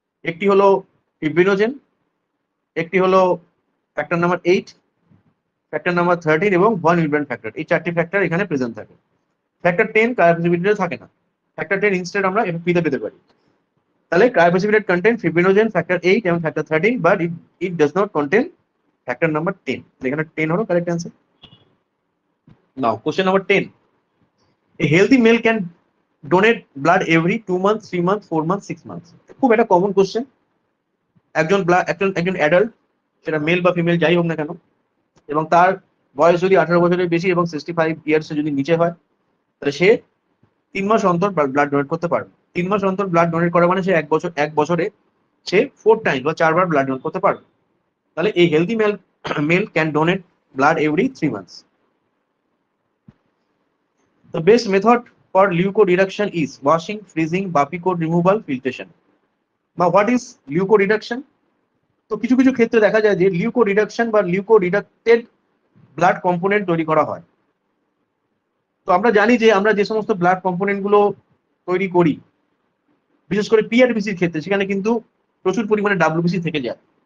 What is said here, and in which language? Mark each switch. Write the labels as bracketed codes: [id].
[bn] একটি হলো ফিব্রিনোজেন, একটি হলো ফ্যাক্টর নাম্বার 8, ফ্যাক্টর নাম্বার 13 এবং ভন উইলম্যান ফ্যাক্টর। এই চারটি ফ্যাক্টর এখানে প্রেজেন্ট থাকে। ফ্যাক্টর 10 ক্রায়োপ্রেসিপিটেটে থাকে না। ফ্যাক্টর 10 ইনস্টেড আমরা এফপিতে পেতে পারি। তাহলে ক্রায়োপ্রেসিপিটেট কন্টেন ফিব্রিনোজেন, ফ্যাক্টর 8 এবং factor 13, [en] But it does not contain factor number 10। [bn] এখানে 10 হলো correct answer. Now question number 10, [en] a healthy male can donate blood every 2 months, 3 months, 4 months, 6 months। [bn] খুব একটা কমন কোশ্চেন। একজন অ্যাডাল্ট, সেটা mail বা female যাই হোক না কেন, এবং তার বয়স যদি 18 বছরের বেশি এবং 65 ইয়ার্স যদি নিচে হয়, তাহলে সে 3 মাস অন্তর ব্লাড ডোনেট করতে পারবে। 3 মাস অন্তর ব্লাড ডোনেট করা মানে সে এক বছরে সে 4 টাইম বা 4 বার ব্লাড ডোনেট করতে পারবে। তাহলে এই [en] Healthy male can donate blood every 3 months. The best method for leukoreduction is washing, freezing, Bappi-Coat removal, filtration. Now, what is leukoreduction? [bn] তো কিছু কিছু ক্ষেত্রে দেখা যায় যে লিউকোরিডাকশন বা লিউকোরিডাক্টেড ব্লাড কম্পোনেন্ট তৈরি করা হয়। তো আমরা জানি যে আমরা যে সমস্ত ব্লাড কম্পোনেন্ট গুলো তৈরি করি, বিশেষ করে পিআরবিসির ক্ষেত্রে, সেখানে কিন্তু প্রচুর পরিমাণে ডাব্লিউবিসি থেকে যায়।